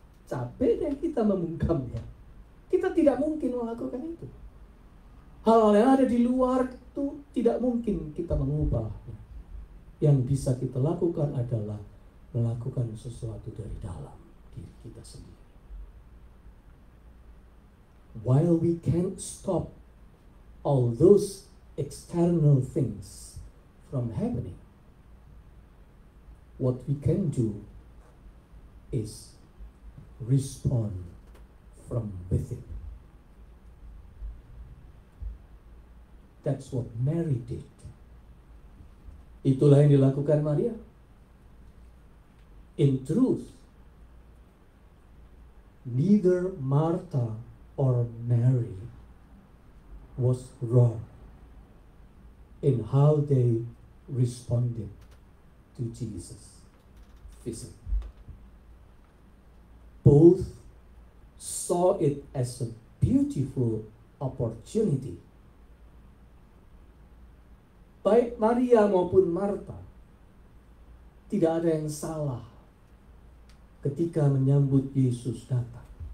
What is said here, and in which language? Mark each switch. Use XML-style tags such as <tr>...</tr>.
<id>Capek deh kita membungkamnya. Kita tidak mungkin melakukan itu. Hal-hal yang ada di luar itu tidak mungkin kita mengubah. Yang bisa kita lakukan adalah melakukan sesuatu dari dalam diri kita sendiri.</id> <en>While we can't stop all those external things from happening, what we can do is respond from within. That's what Mary did.</en> <id>Itulah yang dilakukan Maria.</id> <en>In truth, neither Martha or Mary was wrong in how they responded to Jesus' visit. Both saw it as a beautiful opportunity.</en> <id>Baik Maria maupun Martha, tidak ada yang salah ketika menyambut Yesus datang.</id>